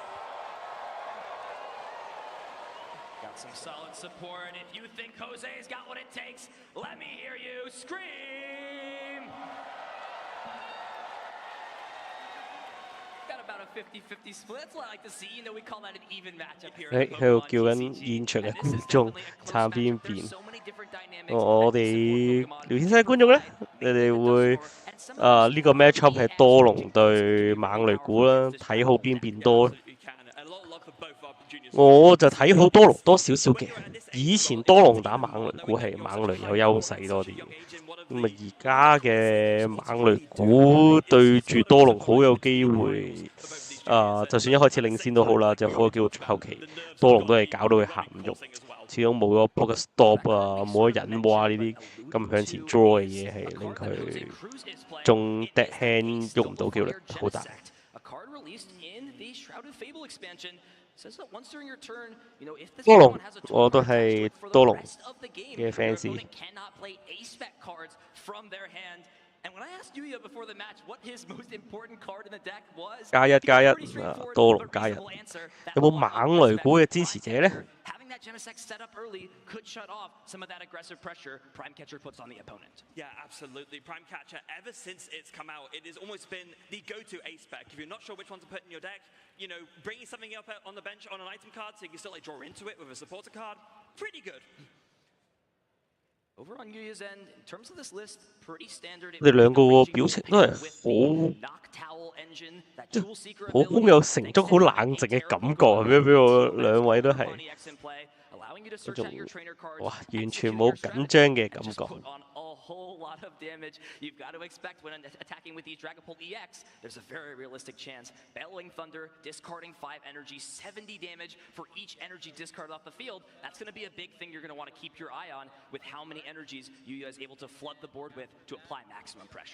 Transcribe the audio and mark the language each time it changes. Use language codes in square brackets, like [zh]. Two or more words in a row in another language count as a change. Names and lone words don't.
[en] Got some solid support. If you think Jose's got what it takes, let me hear you scream! Got about a 50-50 split. That's what I like to see. You know, we call that an even matchup here. [yue] 喺度叫緊現場嘅觀眾撐邊邊。我哋聊天室嘅觀眾咧，你哋會呢個 matchup 係多龍對猛雷古啦，睇好邊邊多咧？我就睇好多龍多少少嘅，以前多龍打猛雷古係猛雷有優勢多啲，咁啊而家嘅猛雷古對住多龍好有機會，就算一開始領先都好啦，就好有機會後期多龍都係搞到佢行唔喐，始終冇咗 Poké Stop 啊，冇咗引哇呢啲咁向前 draw 嘅嘢係令佢中 [en] dead hand [yue] 喐唔到機會好大。多龍，我都係多龍嘅 fans。加一加一，多龍加一。有冇猛雷古嘅支持者呢？ [en] Genesect set up early could shut off some of that aggressive pressure Prime Catcher puts on the opponent. Yeah, absolutely. Prime Catcher, ever since it's come out, it has almost been the go-to ace spec. If you're not sure which one to put in your deck, you know, bringing something up on the bench on an item card so you can still like draw into it with a supporter card, pretty good. Over on Yuya's end, in terms of this list, pretty standard. [yue] 佢哋兩個個表情都係好有成竹、好冷靜嘅感覺，俾我兩位都係。 [en] allowing you to [yue] 嗰 [en] search [yue] 種 [en] out your trainer cards. [yue] 哇，完全冇緊張嘅感 [en] Just [yue] 覺。 [en] put on a whole lot of damage. You've got to expect when attacking with these Dragapult EX, there's a very realistic chance. Bellowing Thunder, discarding 5 energy, 70 damage for each energy discarded off the field. That's going to be a big thing you're going to want to keep your eye on with how many energies you guys able to flood the board with to apply maximum pressure.